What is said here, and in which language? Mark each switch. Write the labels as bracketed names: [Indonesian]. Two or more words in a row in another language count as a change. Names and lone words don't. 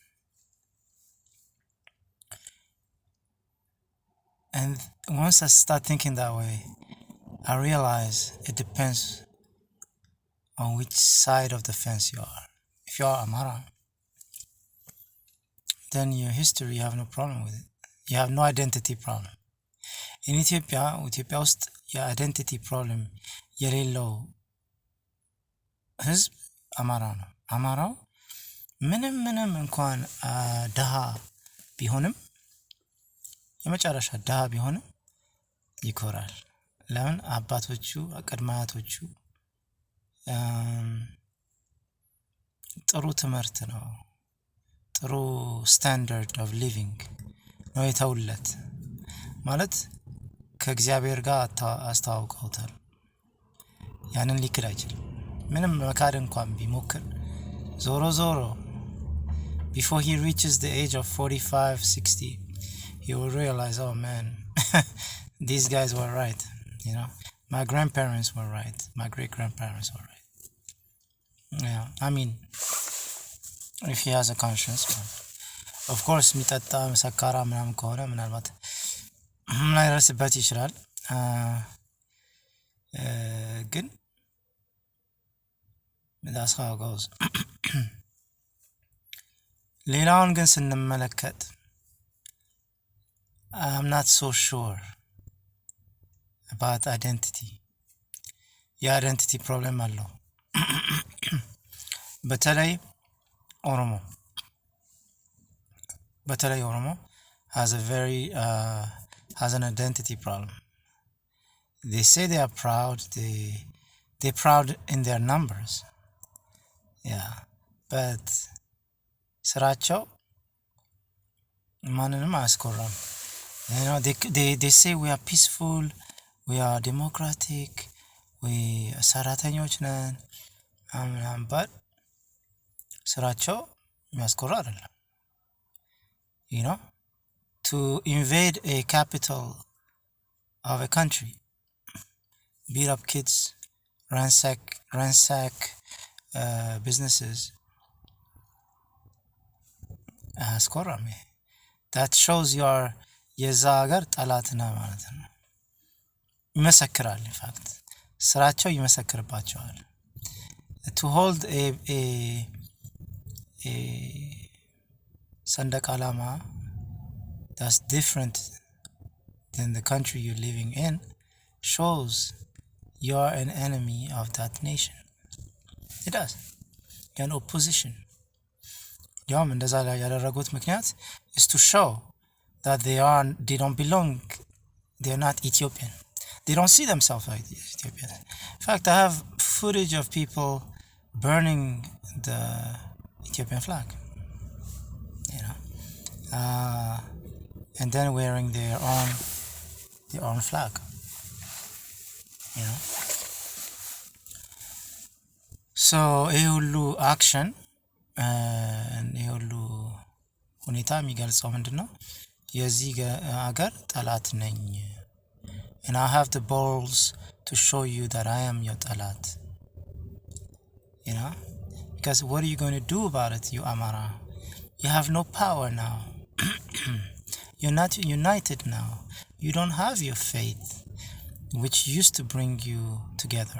[English] And once I start thinking that way, I realize it depends on which side of the fence you are. If you are Amhara, then your history, you have no problem with it. You have no identity problem. [Amharic] In Ethiopia ውስጥ [English] identity problem [Amharic] የሌለው ህዝብ አማራ ነው። አማራው ምንም እንኳን ድሃ ቢሆንም የመጨረሻ ድሃ ቢሆንም ይኮራል። ለምን? አባቶቹ ቅድመ አያቶቹ ጥሩ ትምህርት ነው፣ ጥሩ [English] standard of living [Amharic] ነው የተውለት። ማለት ከእግዚአብሔር ጋር አስተዋውቀውታል። ያንን ሊክድ አይችልም። ምንም መካድ እንኳን ቢሞክር ዞሮ [English] before he reaches the age of 45, 60, he will realize, oh man, these guys were right, you know. My grandparents were right. My great-grandparents were right. Yeah, I mean, if he has a conscience. Of course, [Amharic] ሚጠጣ ሰካራ ምናምን ከሆነ ምናልባት ላይረስበት ይችላል። ግን [English] that's how it goes. [Amharic] ሌላውን ግን ስንመለከት [English] I'm not so sure about identity. identity problem [Amharic] አለው። በተለይ ኦሮሞ [English] has an identity problem. They say they are proud. They're proud in their numbers. Yeah, but [Amharic] ስራቸው ማንንም አያስኮራም. [English] You know, they say we are peaceful, we are democratic, we [Amharic] ሰራተኞች ነን [English] but [Amharic] ስራቸው የሚያስኮራ አይደለም. [English] You know, to invade a capital of a country, beat up kids, ransack businesses, አያስኮራም። that shows you are [Amharic] የዛ ሀገር ጠላት ነህ ማለት ነው። ይመሰክራል። [English] in fact [Amharic] ስራቸው ይመሰክርባቸዋል. [English] to hold a [Amharic] ሰንደቅ ዓላማ [English] that's different than the country you're living in shows you are an enemy of that nation. It does. You're an opposition. [Amharic] ያውም እንደዛ ላይ ያደረጉት ምክንያት [English] is to show that they don't belong, they're not Ethiopian. They don't see themselves like Ethiopian. In fact, I have footage of people burning the Ethiopian flag, you know, and then wearing their own flag, you know. [Amharic] ሶ ይሄ ሁሉ አክሽን ይሄ ሁሉ ሁኔታ የሚገልጸው ምንድነው? የዚህ ሀገር ጠላት ነኝ [English] and I have the balls to show you that I am your ጠላት, you know, because what are you going to do about it, you Amhara? You have no power now. You're not united now. You don't have your faith, which used to bring you together.